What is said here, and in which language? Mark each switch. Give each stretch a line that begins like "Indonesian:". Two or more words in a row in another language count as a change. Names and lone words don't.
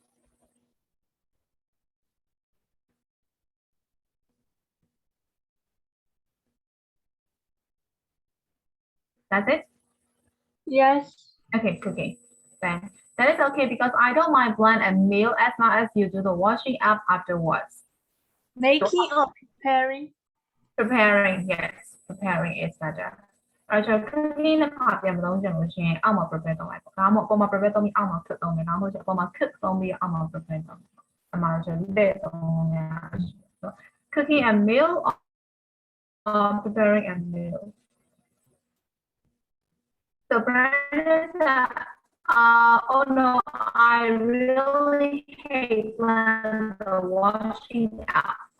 English: That's it? Yes. Okay, cooking. Then that is okay because I don't mind plan a meal as long as you do the washing up afterwards. Making or preparing? Preparing, yes, preparing is better. Alright, cooking
Burmese: နဲ့ခါပြန်မလို့ကျွန်တော်ရှင်အောက်မှာ prepare လုပ်လိုက်ပေါ့။ဒါမှမဟုတ်အပေါ်မှာ prepare လုပ်ပြီးအောက်မှာ cook လုပ်မယ်။ဒါမှမဟုတ်အပေါ်မှာ cook လုပ်ပြီးအောက်မှာ prepare လုပ်မယ်။အမှားဆိုတဲ့
English: cooking a meal or preparing a meal. So Brandon said, oh no, I really hate when the washing up.